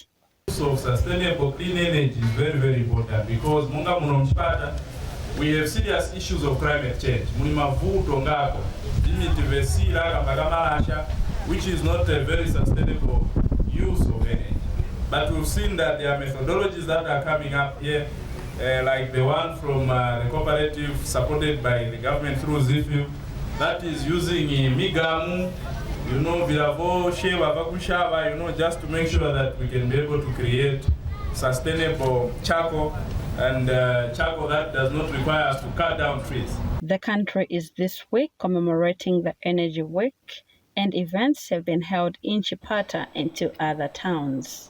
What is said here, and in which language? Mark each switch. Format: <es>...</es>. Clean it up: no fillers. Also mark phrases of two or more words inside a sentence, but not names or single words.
<en>So sustainable clean energy is very, very important because we have serious issues of climate change, which is not a very sustainable use of energy. But we've seen that there are methodologies that are coming up here, like the one from the cooperative supported by the government through ZIFU, that is using migamu, viravo, sheva, vakushava, just to make sure that we can be able to create sustainable charcoal and charcoal that does not require us to cut down trees. The country is this week commemorating the Energy Week, and events have been held in Chipata and two other towns.</en>